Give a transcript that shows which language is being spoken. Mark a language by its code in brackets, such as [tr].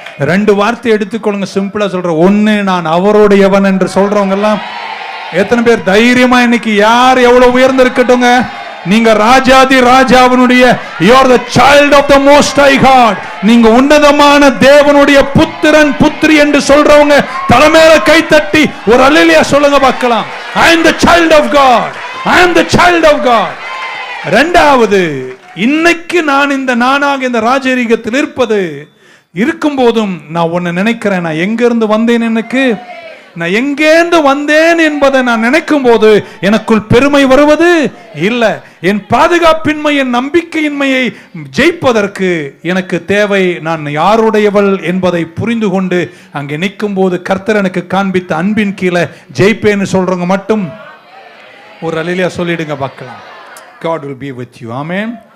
[ta] 2 வார்த்தை எடுத்துக்கொள்ளுங்க, சிம்பிளா சொல்றேன். 1, நான் அவருடையவன் என்று சொல்றவங்க எல்லாம் எத்தனை பேர் தைரியமா இன்னைக்கு யார் எவ்வளவு உயர்ந்து இருக்கட்டுங்க, நீங்க ராஜாதி ராஜாவினுடைய, [en] you are the child of the most high God, [ta] நீங்க உன்னதமான தேவனுடைய புத்திரன் புத்திரி என்று சொல்றவங்க தலைமையில கை தட்டி ஒரு அல்லேலூயா சொல்லுங்க பார்க்கலாம். [en] I am the child of God, I am the child of God. [ta] 2வது, இன்னைக்கு நான் இந்த நானாக இந்த ராஜரீகத்தில் இருக்கும்போதும் நான் ஒன்னு நினைக்கிறேன், நான் எங்க இருந்து வந்தேன், எனக்கு நான் எங்கேந்து வந்தேன் என்பதை நான் நினைக்கும் போது எனக்குள் பெருமை வருவது இல்லை. என் பாதுகாப்பின்மை, என் நம்பிக்கையின்மையை ஜெயிப்பதற்கு எனக்கு தேவை நான் யாருடையவள் என்பதை புரிந்து கொண்டு அங்கே நிற்கும் போது கர்த்தர் எனக்கு காண்பித்த அன்பின் கீழே ஜெயிப்பேன்னு சொல்றவங்க மட்டும் ஒரு அல்லேலூயா சொல்லிடுங்க பார்க்கலாம். [en] God will be with you. [ta] Amen.